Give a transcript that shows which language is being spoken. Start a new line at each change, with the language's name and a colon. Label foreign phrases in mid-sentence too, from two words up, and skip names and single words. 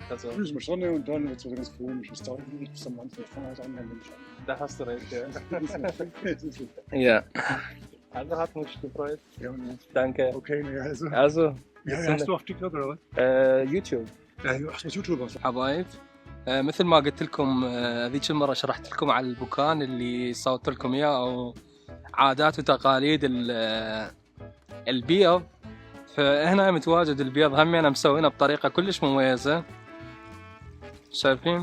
German: Also. Früh ist mal Sonne und dann wird es ganz komisch. Es dauert nicht bis am Anfang von Haus an, wenn ich Da hast du recht, ja. Ja. Also hat mich gefreut. Ja, Danke. Okay, also. Also. Ja, hast du auf TikTok oder was? يوتيوب. ach, du يوتيوب.
Arabic: حبايب مثل ما قلت لكم ذيك المرة شرحت لكم على البكان اللي صورت لكم اياه او عادات وتقاليد البيض. فهنا متواجد البيض همينه مسوينه بطريقة كلش مميزة. شايفين؟